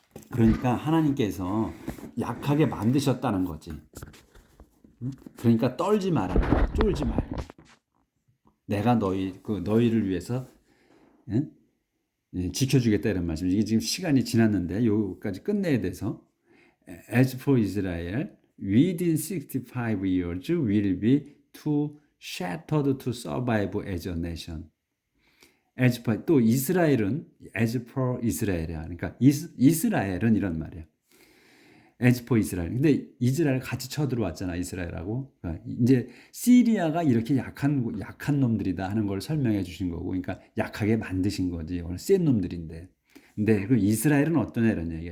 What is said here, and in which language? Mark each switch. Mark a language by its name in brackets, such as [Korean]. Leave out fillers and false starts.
[Korean] 그러니까 하나님께서 약하게 만드셨다는 거지. 그러니까 떨지 마라. 쫄지 말고. 내가 너희를 위해서 지켜주겠다 이런 말씀. 이게 지금 시간이 지났는데 여기까지 끝내야 돼서 [English] As for Israel, within 65 years will be too shattered to survive as a nation. [Korean] As for 또 이스라엘은 [English] as for Israel [Korean] 이야. 그러니까 이스라엘은 이런 말이야. [English] as for Israel. [Korean] 근데 이스라엘 같이 쳐들어왔잖아 이스라엘하고. 그러니까 이제 시리아가 이렇게 약한 놈들이다 하는 걸 설명해 주신 거고, 그러니까 약하게 만드신 거지. 오늘 센 놈들인데. 근데 그 이스라엘은 어떤 이런 얘기야?